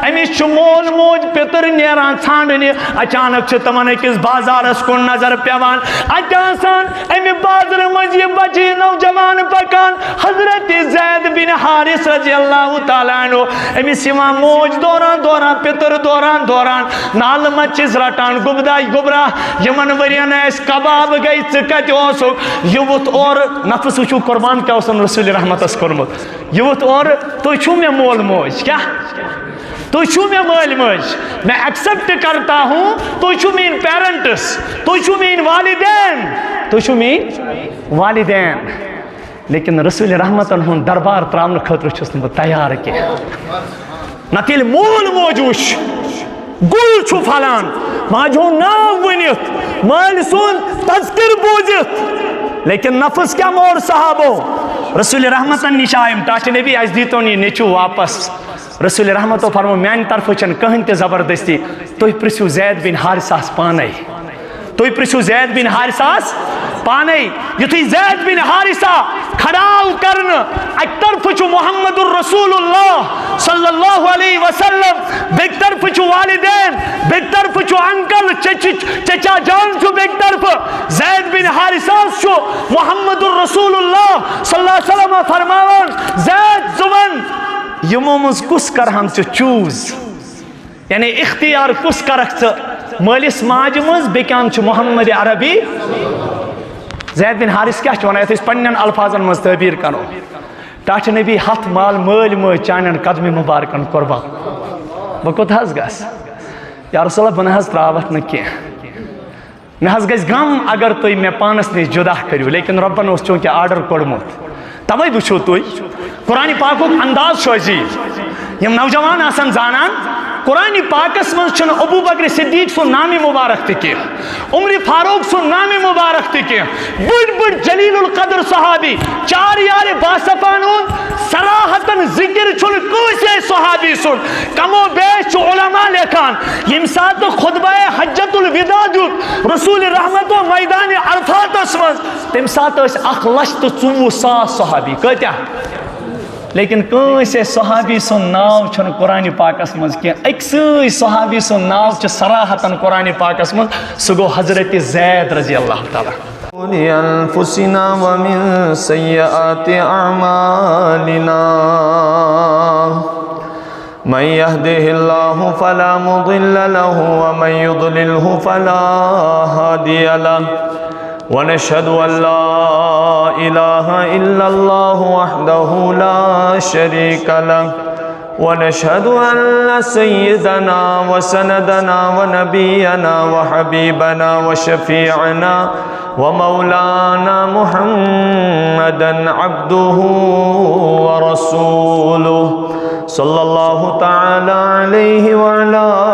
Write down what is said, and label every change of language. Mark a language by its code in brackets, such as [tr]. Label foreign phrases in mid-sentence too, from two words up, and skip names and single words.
[ks] امس مول موج پتر نیران ژھانڈنہِ اچانک تمن أکِس بازارس کُن نظر پیوان اتہِ آسان امہِ بازرٕ منٛز یہِ بچہِ نوجوان پکان حضرت زید بن حارث [ar] رضی اللہ تعالیٰ عنہ [ks] امس یِوان موج دوران دوران پتر دوران دوران نالہٕ منٛز چھِس رٹان گُبدا گُبرا یِمن ؤرین اَسہِ کباب گٔے ژٕ کتہِ اوسُکھ یہِ ووٚتھ اورٕ نفس وٕچھو قربان کیٛاہ اوسن رسول رحمتس کوٚرمُت یہِ ووٚتھ اورٕ تُہۍ چھُو مےٚ مول موج کیٛاہ تُہۍ چھُو مےٚ مٲلۍ مٲج [ur] میں ایکسپٹ کرتا ہوں [ks] تُہۍ چھُو میٛٲنۍ پیرنٹس تُہۍ چھُو میٛٲنۍ والدین تُہۍ چھُو میٛٲنۍ والدین لیکن رسول رحمتن ہُنٛد دربار تراونہٕ خٲطرٕ چھُس نہٕ بہٕ تیار کینٛہہ نتہٕ ییٚلہِ مول موج وٕچھ گُل چھُ پھلان ماجہِ ہُنٛد ناو ؤنِتھ مٲلۍ سُنٛد تذکر بوٗزِتھ لیکن نفس کیٛاہ مور صحابو رسول رحمتن نِش آیِم ٹاٹہِ نبی اَسہِ دیٖتون یہِ نیٚچوٗ واپس رسول رحمتو فرمو میانہِ طرفہٕ چھنہٕ کٕہٕنۍ تہِ زبردستی تُہۍ پرٛژھِو زید بن حارثس پانے تُہۍ پرٛژھِو زید بن حارثس پانے یُتھُے زید بن حارثہ کھڑا آو کرنہٕ اکہِ طرفہٕ چھُ محمد الرسول اللہ [ar] صلی اللہ علیہ وسلم [ks] بیٚکہِ طرفہٕ چھُ والدین بیٚکہِ طرفہٕ چھُ انکل چچا جان چھُ بیٚکہِ طرفہٕ زید بن حارثہس چھُ محمد الرسول اللہ [ar] صلی اللہ علیہ وسلم [ks] فرماوان زید ژٕ وَن یِمو منٛز کُس کرہن ژٕ چوٗز یعنی اختیار کُس کرکھ ژٕ مٲلِس ماجہِ منٛز بیٚکہِ اَنٛدٕ چھُ محمد عربی زید بن حارث کیٛاہ چھُ وَنان یَتھ أسۍ پننٮ۪ن الفاظن منٛز تعبیٖر کرو ٹاٹھہِ نبی ہتھ مال مٲلۍ مٲج چانٮ۪ن قدمہِ مُبارکن قۄربان بہٕ کوٚت حظ گژھٕ [ar] یا رسول اللہ [ks] بہٕ نہ حظ تراوتھ نہٕ کینٛہہ مےٚ حظ گژھِ غم اگر تُہۍ مےٚ پانس نِش جُدا کٔرِو لیکن رۄبن اوس چوٗنٛکہِ آرڈر کوٚڑمُت توے وٕچھو تُہۍ قرآنِ پاکُک انداز چھُ عجیٖب یِم نوجوان آسن زانان قرآنِ پاکس منٛز چھُنہٕ ابوٗ بکر صدیٖق سُنٛد نامِ مُبارک تہِ کینٛہہ عمرِ فاروق سُنٛد نامِ مُبارک تہِ کینٛہہ بٔڑۍ بٔڑۍ جلیل القدر صحابی چار یارِ باصفان ہُنٛد صراحتن ذکر چھُنہٕ کٲنٛسے صحابی سُنٛد کمو بیش چھُ علما لیکھان ییٚمہِ ساتہٕ خطبہ حجت الوداع دیُت رسول رحمتو میدانِ عرفاتس منٛز تمہِ ساتہٕ ٲسۍ 1,24,000 صحابی کۭتیاہ لیکن کٲنٛسے صحابی سُنٛد ناو چھُنہٕ قرآنِ پاکس منٛز کینٛہہ أکسٕے صحابی سُنٛد ناو چھُ صراحتن قرآنِ پاکس منٛز سُہ گوٚو حضرت زید [ar] رضی اللہ تعالیٰ لأنفسنا ومن سيئات أعمالنا من يهده الله فلا مضل له ومن يضلله فلا هادي له ونشهد أن لا إله إلا الله وحده لا شريك له ونشهد أن سيدنا وسندنا ونبينا وحبيبنا وشفيعنا ومولانا محمدا عبده ورسوله صلى الله تعالى عليه وعلى